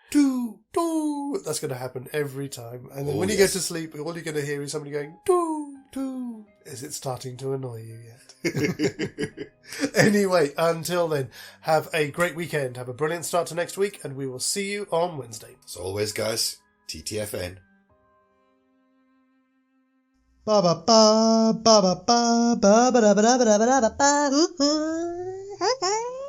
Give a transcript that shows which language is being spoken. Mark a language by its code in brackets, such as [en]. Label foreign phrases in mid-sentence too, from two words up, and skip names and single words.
[en] That's going to happen every time. And then when you go to sleep, all you're going to hear is somebody going, doo. Is it starting to annoy you yet? Anyway, until then, have a great weekend. Have a brilliant start to next week, and we will see you on Wednesday. As always, guys, TTFN. Ba ba ba ba ba ba ba ba ba ba ba ba ba ba.